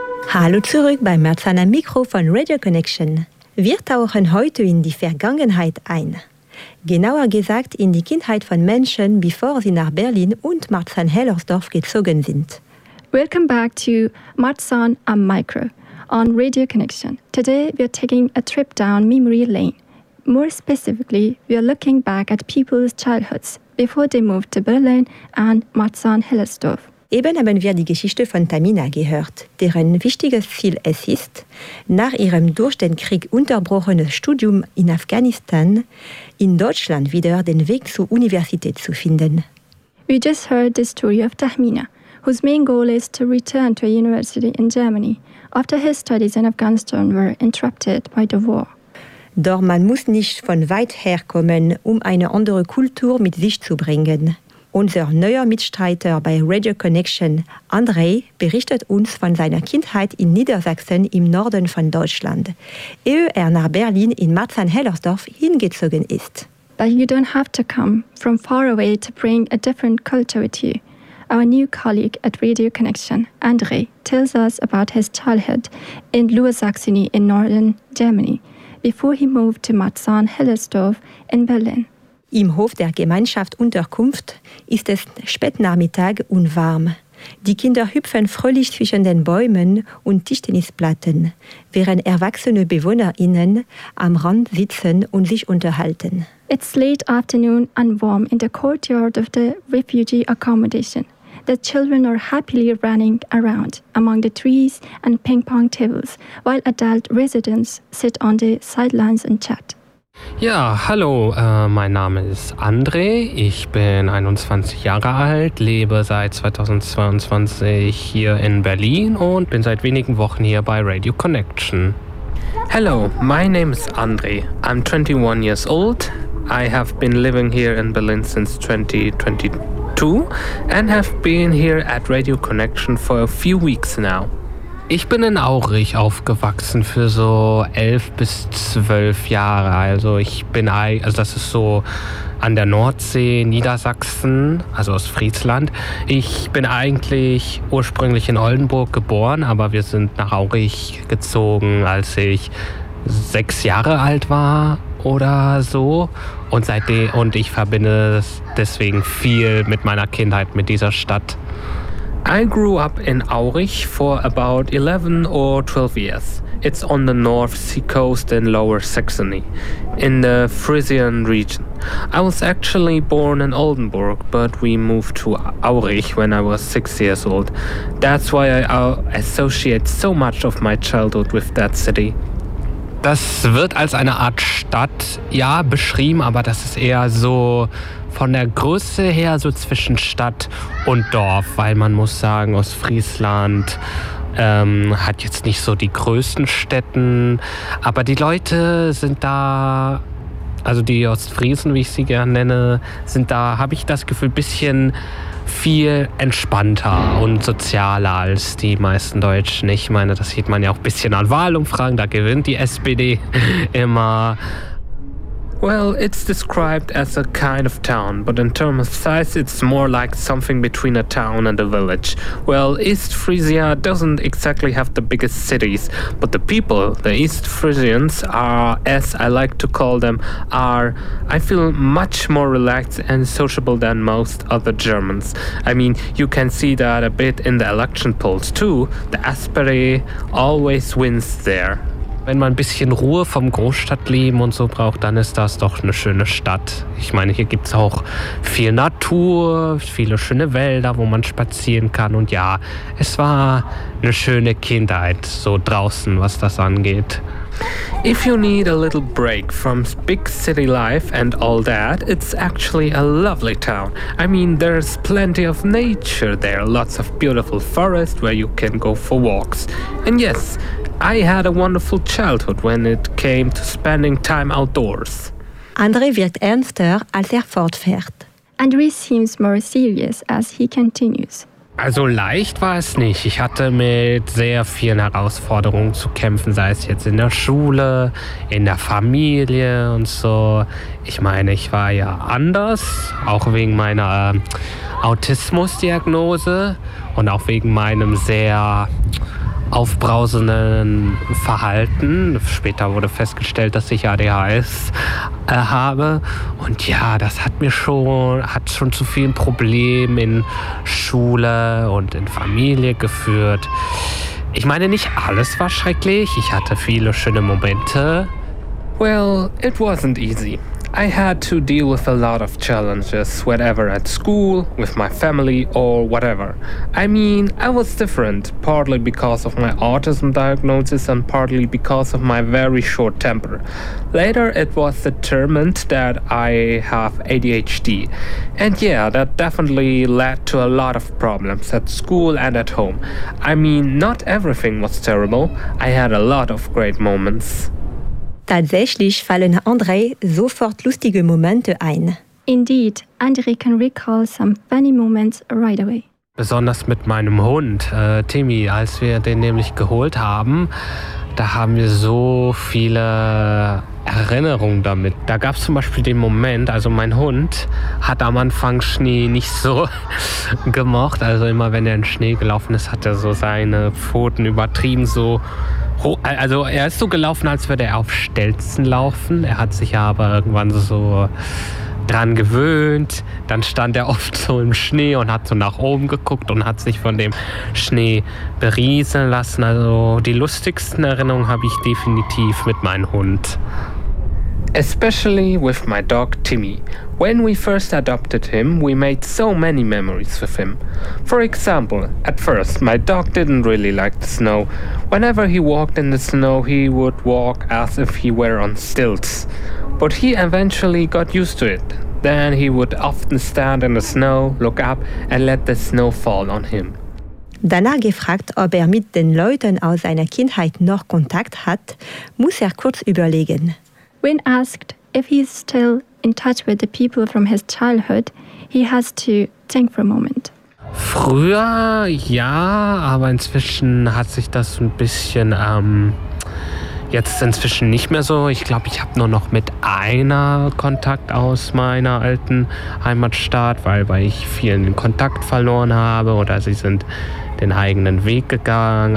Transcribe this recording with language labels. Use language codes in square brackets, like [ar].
[de] Hallo zurück beim Merzana Mikro von Radio Connection. Wir tauchen heute in die Vergangenheit ein. Genauer gesagt in die Kindheit von Menschen, bevor sie nach Berlin und Marzahn-Hellersdorf gezogen sind. [en] Welcome back to Marzahn am Mikro on Radio Connection. Today we are taking a trip down memory lane. More specifically, we are looking back at people's childhoods before they moved to Berlin and Marzahn-Hellersdorf. [de] Eben haben wir die Geschichte von Tamina gehört, deren wichtiges Ziel es ist, nach ihrem durch den Krieg unterbrochenen Studium in Afghanistan in Deutschland wieder den Weg zur Universität zu finden. [en] We just heard the story of Tamina, whose main goal is to return to a university in Germany after his studies in Afghanistan were interrupted by the war. [de] Doch man muss nicht von weit her kommen, um eine andere Kultur mit sich zu bringen. Unser neuer Mitstreiter bei Radio Connection, André, berichtet uns von seiner Kindheit in Niedersachsen im Norden von Deutschland, ehe er nach Berlin in Marzahn-Hellersdorf hingezogen ist. [en] But you don't have to come from far away to bring a different culture with you. Our new colleague at Radio Connection, André, tells us about his childhood in Lower Saxony in Northern Germany, before he moved to Marzahn-Hellersdorf in Berlin. [de] Im Hof der Gemeinschaftsunterkunft ist es Spätnachmittag und warm. Die Kinder hüpfen fröhlich zwischen den Bäumen und Tischtennisplatten, während erwachsene BewohnerInnen am Rand sitzen und sich unterhalten. [en] It's late afternoon and warm in the courtyard of the refugee accommodation. The children are happily running around among the trees and ping pong tables, while adult residents sit on the sidelines and chat. [de] Ja, hallo, mein Name ist André, ich bin 21 Jahre alt, lebe seit 2022 hier in Berlin und bin seit wenigen Wochen hier bei Radio Connection. [en] Hello, my name is André, I'm 21 years old, I have been living here in Berlin since 2022 and have been here at Radio Connection for a few weeks now. [de] Ich bin in Aurich aufgewachsen für so 11 bis 12 Jahre. Also ich bin, also das ist so an der Nordsee, Niedersachsen, also aus Friesland. Ich bin eigentlich ursprünglich in Oldenburg geboren, aber wir sind nach Aurich gezogen, als ich 6 Jahre alt war oder so. Und seitdem, und ich verbinde deswegen viel mit meiner Kindheit, mit dieser Stadt. [en] I grew up in Aurich for about 11 or 12 years. It's on the North Sea coast in Lower Saxony, in the Frisian region. I was actually born in Oldenburg, but we moved to Aurich when I was 6 years old. That's why I associate so much of my childhood with that city. [de] Das wird als eine Art Stadt, ja, beschrieben, aber das ist eher so von der Größe her so zwischen Stadt und Dorf, weil man muss sagen, Ostfriesland hat jetzt nicht so die größten Städten, aber die Leute sind da, also die Ostfriesen, wie ich sie gerne nenne, sind da, habe ich das Gefühl, bisschen viel entspannter und sozialer als die meisten Deutschen. Ich meine, das sieht man ja auch ein bisschen an Wahlumfragen, da gewinnt die SPD immer. [en] Well, it's described as a kind of town, but in terms of size, it's more like something between a town and a village. Well, East Frisia doesn't exactly have the biggest cities, but the people, the East Frisians, are, as I like to call them, are, I feel, much more relaxed and sociable than most other Germans. I mean, you can see that a bit in the election polls too. The SPD always wins there. [de] Wenn man ein bisschen Ruhe vom Großstadtleben und so braucht, dann ist das doch eine schöne Stadt. Ich meine, hier gibt es auch viel Natur, viele schöne Wälder, wo man spazieren kann. Und ja, es war eine schöne Kindheit, so draußen, was das angeht. [en] If you need a little break from big city life and all that, it's actually a lovely town. I mean, there's plenty of nature there, lots of beautiful forest where you can go for walks. And yes, I had a wonderful childhood when it came to spending time outdoors. [de] André wirkt ernster, als er fortfährt. [en] André seems more serious as he continues. [de] Also leicht war es nicht. Ich hatte mit sehr vielen Herausforderungen zu kämpfen, sei es jetzt in der Schule, in der Familie und so. Ich meine, ich war ja anders, auch wegen meiner Autismusdiagnose und auch wegen meinem sehr aufbrausenden Verhalten. Später wurde festgestellt, dass ich ADHS habe. Und ja, das hat schon zu vielen Problemen in Schule und in Familie geführt. Ich meine, nicht alles war schrecklich. Ich hatte viele schöne Momente. [en] Well, it wasn't easy. I had to deal with a lot of challenges, whatever at school, with my family or whatever. I mean, I was different, partly because of my autism diagnosis and partly because of my very short temper. Later it was determined that I have ADHD. And yeah, that definitely led to a lot of problems at school and at home. I mean, not everything was terrible. I had a lot of great moments. [de] Tatsächlich fallen André sofort lustige Momente ein. [en] Indeed, André can recall some funny moments right away. [de] Besonders mit meinem Hund, Timmy, als wir den nämlich geholt haben, da haben wir so viele Erinnerungen damit. Da gab es zum Beispiel den Moment, also mein Hund hat am Anfang Schnee nicht so gemocht. Also immer wenn er in Schnee gelaufen ist, hat er so seine Pfoten übertrieben so. Also er ist so gelaufen, als würde er auf Stelzen laufen. Er hat sich aber irgendwann so dran gewöhnt. Dann stand er oft so im Schnee und hat so nach oben geguckt und hat sich von dem Schnee berieseln lassen. Also die lustigsten Erinnerungen habe ich definitiv mit meinem Hund. [en] Especially with my dog Timmy. When we first adopted him, we made so many memories with him. For example, at first, my dog didn't really like the snow. Whenever he walked in the snow, he would walk as if he were on stilts. But he eventually got used to it. Then he would often stand in the snow, look up, and let the snow fall on him. [de] Danach gefragt, ob er mit den Leuten aus seiner Kindheit noch Kontakt hat, muss er kurz überlegen. [en] When asked if he's still in touch with the people from his childhood, he has to think for a moment. [de] Früher ja, aber inzwischen hat sich das ein bisschen, jetzt inzwischen nicht mehr so. Ich glaube, ich habe nur noch mit einer Kontakt aus meiner alten Heimatstadt, weil ich vielen den Kontakt verloren habe oder sie sind den eigenen Weg gegangen.